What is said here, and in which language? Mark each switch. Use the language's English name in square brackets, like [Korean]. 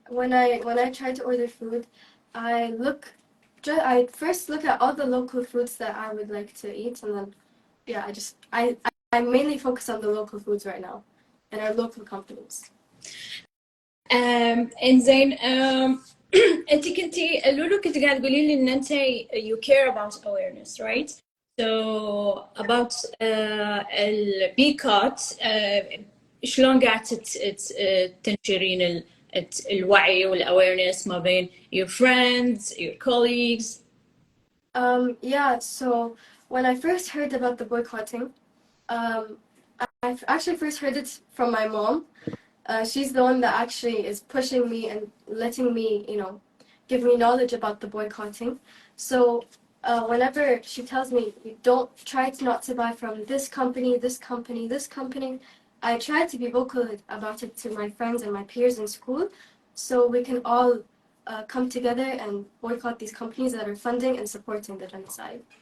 [English] When I try to order food, I first look at all the local foods that I would like to eat, and then I mainly focus on the local foods right now and our local companies. [Arabic] إنزين، أنت كنتي لولو كنت قاعد تقولي لي إن أنت [English] you care about awareness, right? So about [Arabic] البيكات، شلون قاعد تنشرين الوعي والawareness ما بين [English] your friends, your colleagues? So when I first heard about the boycotting, I actually first heard it from my mom. She's the one that actually is pushing me and letting me, give me knowledge about the boycotting. So whenever she tells me, don't try not to buy from this company, this company, this company, I try to be vocal about it to my friends and my peers in school, so we can all come together and boycott these companies that are funding and supporting the genocide.